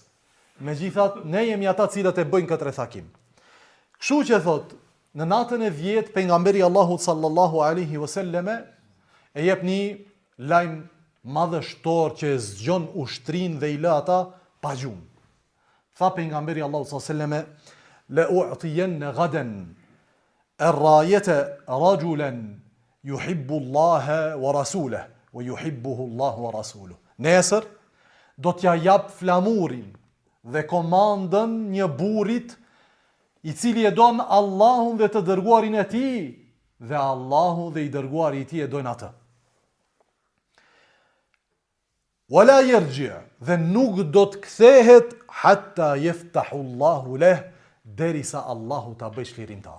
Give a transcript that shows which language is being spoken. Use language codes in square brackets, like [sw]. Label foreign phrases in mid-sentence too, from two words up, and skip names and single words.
[sq] Megjithatë, ne jemi ata cilët e bëjnë këtë rrethakim. Kështu që thot, në natën e 10 pejgamberi Allahut [ar] صلى الله عليه وسلم [sq] e jep një lajm madhështor që e zgjon ushtrin dhe i lë ata pa gjumë. Tha pejgamberi Allahut [ar] صلى الله عليه وسلم, "لأعطين غدا الراية رجلا يحب الله ورسوله ويحبه الله ورسوله." [sq] Nesër do t'ja jap flamurin dhe komandën një burrit i cili e don Allahun dhe të dërguarin e tij, dhe Allahu dhe i dërguari i tij e dojnë atë. [ar] ولا يرجع, [sq] dhe nuk do të kthehet [ar] حتى يفتح الله له, [sq] derisa Allahu ta bëj çlirimtar.